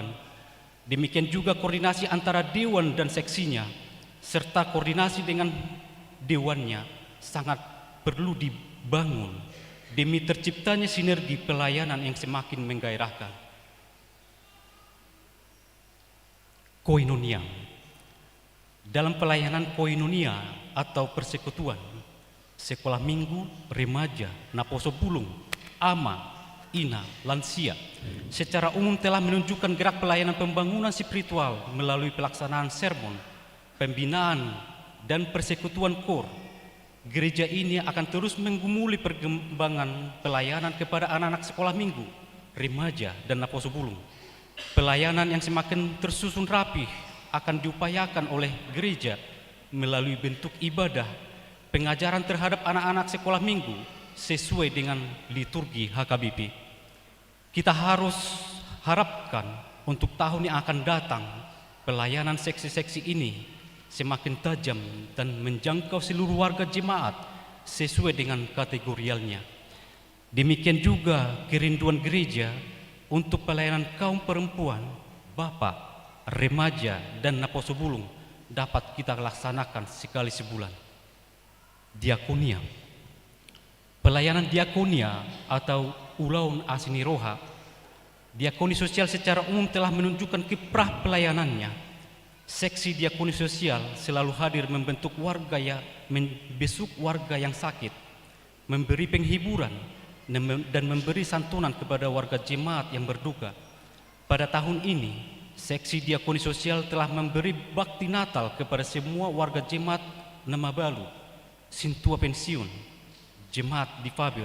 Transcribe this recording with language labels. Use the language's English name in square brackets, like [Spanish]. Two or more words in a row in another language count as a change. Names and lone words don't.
[Indonesian] Demikian juga koordinasi antara dewan dan seksinya, serta koordinasi dengan dewannya sangat perlu dibangun demi terciptanya sinergi pelayanan yang semakin menggairahkan. Koinonia. Dalam pelayanan koinonia atau persekutuan, sekolah minggu, remaja, naposo bulung, ama, ina, lansia, secara umum telah menunjukkan gerak pelayanan pembangunan spiritual melalui pelaksanaan sermon, pembinaan, dan persekutuan kor. Gereja ini akan terus menggumuli perkembangan pelayanan kepada anak-anak sekolah minggu, remaja, dan naposo bulung. Pelayanan yang semakin tersusun rapi akan diupayakan oleh gereja melalui bentuk ibadah, pengajaran terhadap anak-anak sekolah minggu sesuai dengan liturgi HKBP. Kita harus harapkan untuk tahun yang akan datang, pelayanan seksi-seksi ini semakin tajam dan menjangkau seluruh warga jemaat sesuai dengan kategorialnya. Demikian juga kerinduan gereja untuk pelayanan kaum perempuan, bapak, remaja, dan naposo bulung dapat kita laksanakan sekali sebulan. Diakonia. Pelayanan diakonia atau [Batak Toba] ulaun asini roha, [Indonesian] diakoni sosial secara umum telah menunjukkan kiprah pelayanannya. Seksi diakoni sosial selalu hadir membentuk warga yang membesuk warga yang sakit, memberi penghiburan dan memberi santunan kepada warga jemaat yang berduka. Pada tahun ini, Seksi Diakoni Sosial telah memberi bakti Natal kepada semua warga jemaat Namabalu, Sintua Pensiun, jemaat difabel.